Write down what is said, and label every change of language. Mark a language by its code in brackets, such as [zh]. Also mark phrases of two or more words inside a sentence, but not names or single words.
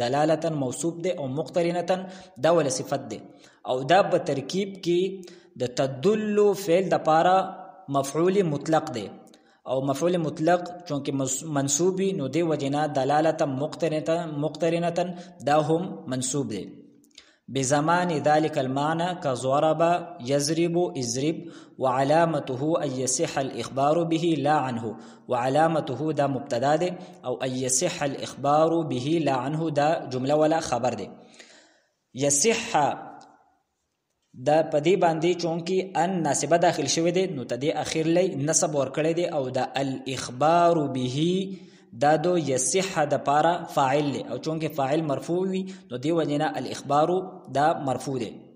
[ps] دلالتا موصوف دي او مقترنه دا ول صفت دي، او دا په ترکیب کې د تدل فعل د پاره مفعول مطلق دی، او مفعول مطلق چونکه منصوبی نو دی وجنا دلالتا مقترنه دا هم منصوب دی. [ar] بزمان ذلك المعنى كضرب يضرب اضرب، وعلامته ان يصح الاخبار به لا عنه، وعلامته [ps] دا مبتدا دی، او [ar] ان يصح الاخبار به لا عنه [ps] دا جمله ولا خبر دی. يصح دا پدی باندې چونکی ان ناسبه داخل شوی دی نو تدی اخر لی نسب ورکړی دی، او دا الاخبار به دا دو یصح د پارا فاعل لی، او چونکی فاعل مرفوع وی نو دی وجنا الاخبار دا مرفوع دی.